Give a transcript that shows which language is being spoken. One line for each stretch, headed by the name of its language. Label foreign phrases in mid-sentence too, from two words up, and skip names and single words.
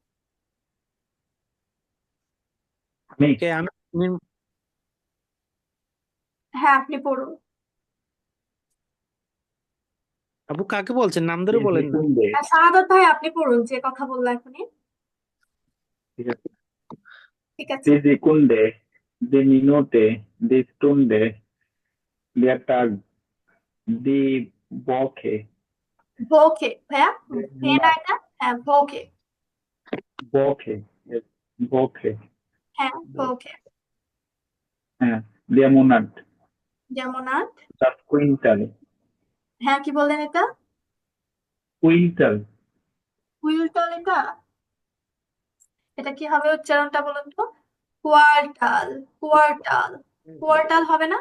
Bangla: আমি কে আমি হ্যাঁ আপনি পড়ুন। আপু কাকে বলছেন? নাম ধরে বলেন না।
German: Sekunde,
Bangla: আর শাহাদাত ভাই আপনি পড়ুন, যে কথা বললো এখনই। ঠিক আছে। ঠিক আছে।
German: Die Sekunde, die Minute, die Stunde, der Tag, die Woche,
Bangla: ভোকে ভাইয়া,
German: der
Bangla: ভে না
German: Monat,
Bangla: এটা, হ্যাঁ ভোকে,
German: Woche, yes, Woche,
Bangla: হ্যাঁ ভোকে।
German: der Monat,
Bangla: যেমন আর,
German: das Quintal,
Bangla: হ্যাঁ কি বললেন এটা?
German: Quintal,
Bangla: কুইন্টাল, এটা এটা কি হবে উচ্চারণটা বলুন তো? কোয়ার্টাল, কোয়ার্টাল, কোয়ার্টাল হবে না?